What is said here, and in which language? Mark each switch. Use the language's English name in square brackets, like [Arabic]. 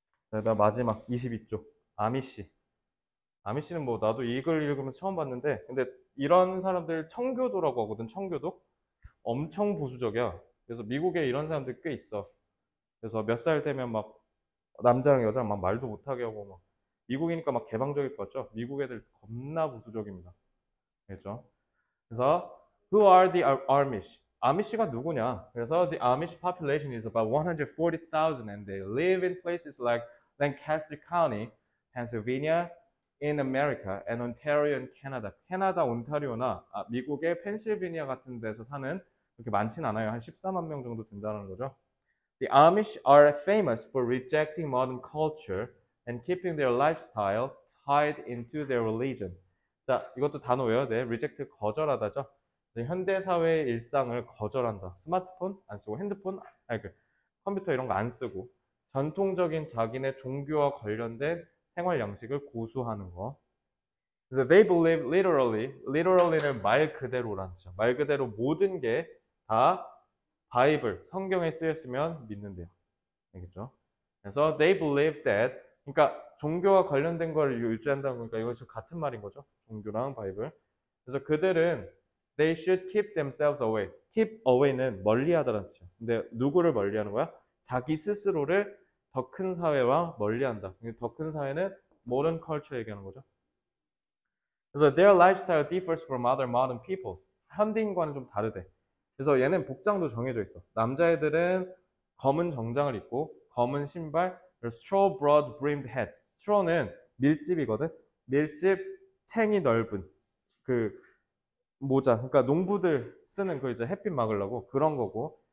[Korean] 그다음 마지막 22쪽 아미씨. 아미씨는 뭐 나도 이걸 읽으면서 처음 봤는데 근데 이런 사람들 청교도라고 하거든. 청교도 엄청 보수적이야. 그래서 미국에 이런 사람들 꽤 있어. 그래서 몇 살 되면 막 남자랑 여자랑 막 말도 못하게 하고 막 미국이니까 막 개방적일 것 같죠? 미국 애들 겁나 보수적입니다. 알겠죠? [English] 그래서 Who are the Amish? [Korean] 아미시가 누구냐? [English] 그래서 The Amish population is about 140,000 and they live in places like Lancaster County, Pennsylvania, in America, and Ontario in Canada. [Korean] 캐나다 온타리오나 미국의 펜실베니아 같은 데서 사는 그렇게 많진 않아요. 한 14만 명 정도 된다는 거죠. [English] The Amish are famous for rejecting modern culture and keeping their lifestyle tied into their religion. [Korean] 자, 이것도 단어 외워야 돼. reject 거절하다죠. 현대 사회의 일상을 거절한다. 스마트폰 안 쓰고 핸드폰, 컴퓨터 이런 거 안 쓰고 전통적인 자기네 종교와 관련된 생활 양식을 고수하는 거. 그래서 [English] they believe literally [Korean] 는 말 그대로라는 뜻이죠. 말 그대로 모든 게 다 바이블, 성경에 쓰였으면 믿는데요. 알겠죠? 그래서 [English] they believe that, [Korean] 그러니까 종교와 관련된 걸 유지한다는 거니까 이것이 같은 말인 거죠. 종교랑 바이블. 그래서 그들은 [English] they should keep themselves away. [Korean] keep away는 멀리하다라는 뜻이에요. 근데 누구를 멀리하는 거야? 자기 스스로를 더 큰 사회와 멀리한다. 더 큰 사회는 modern culture 얘기하는 거죠. [English] 그래서 their lifestyle differs from other modern peoples. [Korean] 현대인과는 좀 다르대. 그래서 얘는 복장도 정해져 있어. 남자애들은 검은 정장을 입고 검은 신발, [English] straw broad brimmed hats. [Korean] straw는 밀집이거든. 밀집, 챙이 넓은 그 모자. 그러니까 농부들 쓰는 그 이제 햇빛 막으려고 그런 거고.